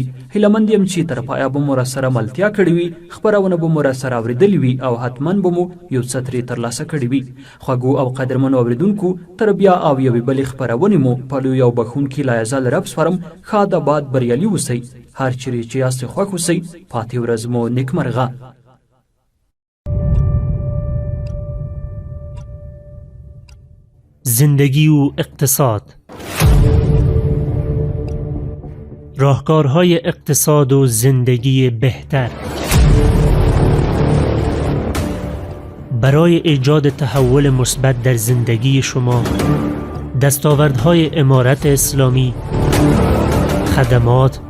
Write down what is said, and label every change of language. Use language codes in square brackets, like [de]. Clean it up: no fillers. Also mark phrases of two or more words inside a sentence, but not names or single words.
[ps] هیله مند یم چې تر پایه به مو راسره ملتیا کړې وي، خپرونه به مو راسره اورېدلې وي او حتما به مو یو څه ترې ترلاسه کړي وي. خوږو او قدرمنو اورېدونکو، تر بیا او یوې بلې خپرونې مو په لوی او بخښونکي لایزال رب سپارم. ښاد آباد بریالي اوسئ، هر چیرې چې یاستئ خوښ اوسئ، پاتې ورځ مو نیکمرغه. [fa] زندگی و اقتصاد، راهکارهای اقتصاد و زندگی بهتر. برای ایجاد تحول مثبت در زندگی شما، دستاوردهای امارت اسلامی، خدمات،